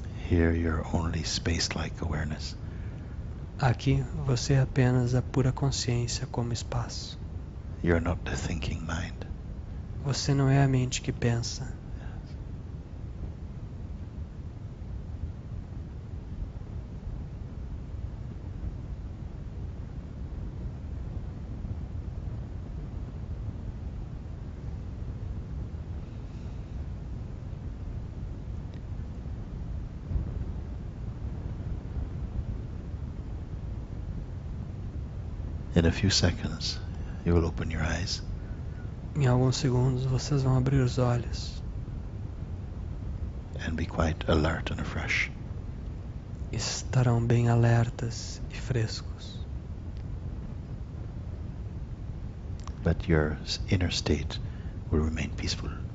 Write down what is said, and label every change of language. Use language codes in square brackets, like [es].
[en] Here you're only space-like awareness. [pt] Aqui você é apenas a pura consciência como espaço. [en] You're not the thinking mind. [pt] Você não é a mente que pensa. [en] In a few seconds, you will open your eyes. [pt] Em alguns segundos vocês vão abrir os olhos [en] And be quite alert and fresh. [pt] e estarão bem alertas e frescos. [en] But your inner state will remain peaceful.